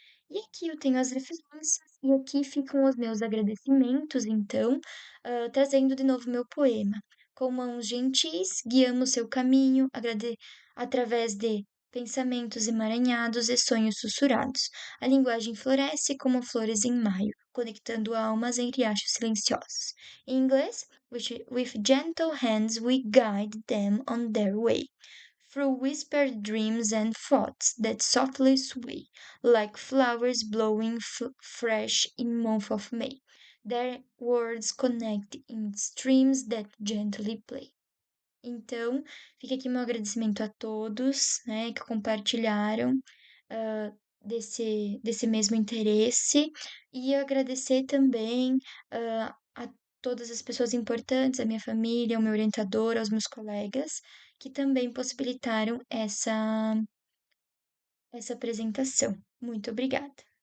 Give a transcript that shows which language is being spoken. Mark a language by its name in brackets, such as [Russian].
[Portuguese] E aqui eu tenho as referências, e aqui ficam os meus agradecimentos, então, trazendo de novo meu poema. Com mãos gentis, guiamos seu caminho, através de pensamentos emaranhados e sonhos sussurrados. A linguagem floresce como flores em maio, conectando almas em riachos silenciosos. Em inglês, [English] with gentle hands we guide them on their way through whispered dreams and thoughts that softly sway, like flowers blowing fresh in month of May. Their words connect in streams that gently play. [Portuguese] Então, fica aqui meu agradecimento a todos, né, que compartilharam ah, desse mesmo interesse e agradecer também a todas as pessoas importantes, a minha família, ao meu orientador, aos meus colegas, que também possibilitaram essa apresentação. Muito obrigada.